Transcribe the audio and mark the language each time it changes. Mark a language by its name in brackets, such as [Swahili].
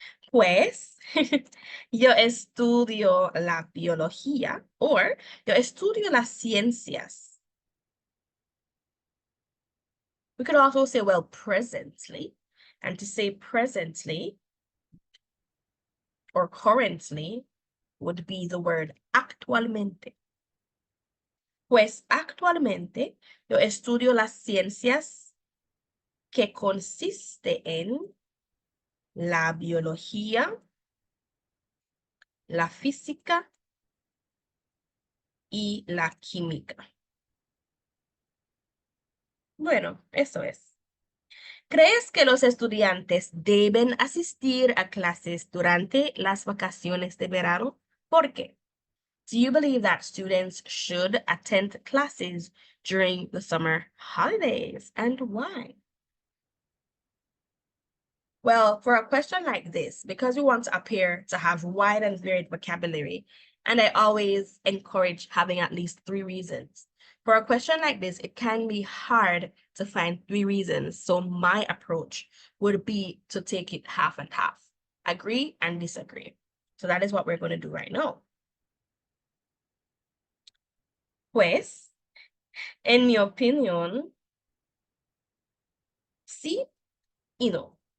[Spanish] Pues, yo estudio la biología or yo estudio las ciencias. [English] We could also say, well, presently. And to say presently or currently would be the word actualmente. [Spanish] Pues actualmente yo estudio las ciencias que consiste en la biología, la física y la química. Bueno, eso es. ¿Crees que los estudiantes deben asistir a clases durante las vacaciones de verano? ¿Por qué? [English] Do you believe that students should attend classes during the summer holidays, and why? Well, for a question like this, because we want to appear to have wide and varied vocabulary, and I always encourage having at least 3 reasons. For a question like this, it can be hard to find 3 reasons, so my approach would be to take it half and half. Agree and disagree. So that is what we're going to do right now. [Spanish] Pues, en mi opinión, sí y no.